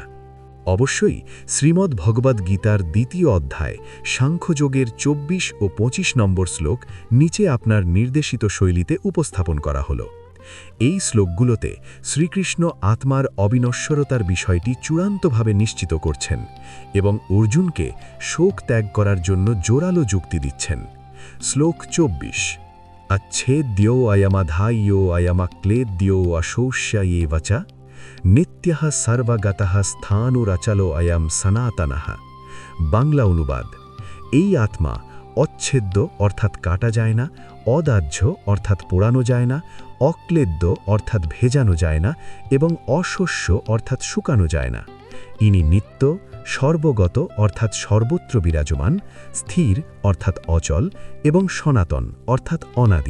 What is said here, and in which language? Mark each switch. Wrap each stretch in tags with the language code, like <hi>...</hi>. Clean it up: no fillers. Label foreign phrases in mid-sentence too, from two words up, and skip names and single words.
<bn>অবশ্যই শ্রীমদ্ ভগবদ্ গীতার 2য় অধ্যায় সাংখ্যযোগের 24 ও 25 নম্বর শ্লোক নিচে আপনার নির্দেশিত শৈলীতে উপস্থাপন করা হলো। এই শ্লোকগুলোতে শ্রীকৃষ্ণ আত্মার অবিনশ্বরতার বিষয়টি চূড়ান্তভাবে নিশ্চিত করছেন এবং অর্জুনকে শোক ত্যাগ করার জন্য জোরালো যুক্তি দিচ্ছেন। শ্লোক 24।</bn> <sa>अच्छेद्यो अयमधाय्यो अयमक्लेद्यो अशोष्ययेव च नित्यः सर्वगतः स्थाणुरचलो अयम सनातनः।</sa> <bn>বাংলা অনুবাদ: এই আত্মা অচ্ছেদ্য অর্থাৎ কাটা যায় না, অদাহ্য অর্থাৎ পোড়ানো যায় না, অক্লেদ্য অর্থাৎ ভেজানো যায় না এবং অশস্য অর্থাৎ শুকানো যায় না। ইনি নিত্য, সর্বগত অর্থাৎ সর্বত্র বিরাজমান, স্থির অর্থাৎ অচল এবং সনাতন অর্থাৎ অনাদি।</bn>